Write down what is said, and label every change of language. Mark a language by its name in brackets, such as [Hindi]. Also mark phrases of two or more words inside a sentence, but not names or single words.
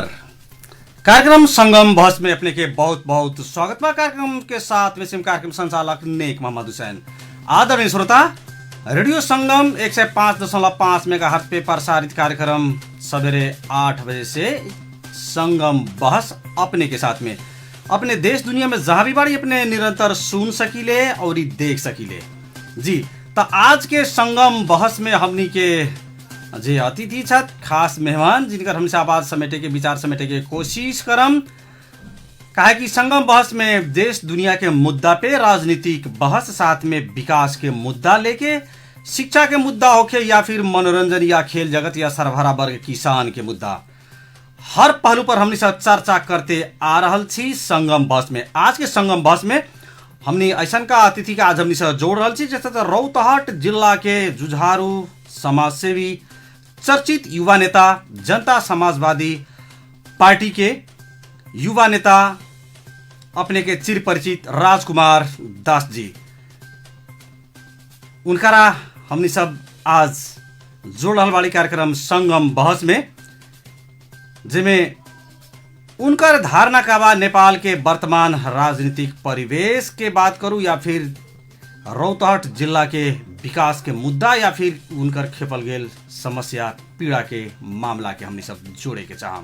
[Bhojpuri] कार्यक्रम संगम बहस में अपने के बहुत बहुत स्वागत बा। कार्यक्रम के साथ में कार्यक्रम संचालक नेक मोहम्मद हुसैन। आदरणीय श्रोता, रेडियो संगम 105.5 मेगाहर्ट्ज पे प्रसारित कार्यक्रम सवेरे 8 बजे से संगम बहस अपने के साथ में अपने देश दुनिया में जहाँ भी बाड़ी अपने निरंतर सुन सकीले और देख सकीले। जी तो आज के संगम बहस में हमनी के जी अतिथि छत खास मेहमान जिनकर हमसे आवाज समेटे के विचार समेटे के कोशिश करम। काहे कि संगम बहस में देश दुनिया के मुद्दा पे राजनीतिक बहस, साथ में विकास के मुद्दा लेके, शिक्षा के मुद्दा होके या फिर मनोरंजन या खेल जगत या सरभरा वर्ग किसान के मुद्दा, हर पहलू पर हमनी सब चर्चा करते आ रहल छी संगम बहस में। आज के संगम बहस में हमनी ऐसा का अतिथि का आज हमनी से जोड़ रहल छी जैसे तो रौतहट जिला के जुझारू समाजसेवी, चर्चित युवा नेता, जनता समाजवादी पार्टी के युवा नेता अपने के चिर परिचित राजकुमार दास जी। उनकरा हमनी सब आज जोड़ रहल वाली कार्यक्रम संगम बहस में, जिसमें उनकर धारणा का बा नेपाल के वर्तमान राजनीतिक परिवेश के बात करूं या फिर रौतहट जिला के विकास के मुद्दा या फिर उनकर खेपल गेल समस्या पीड़ा के मामला के हमने सब जोड़े के चाहम।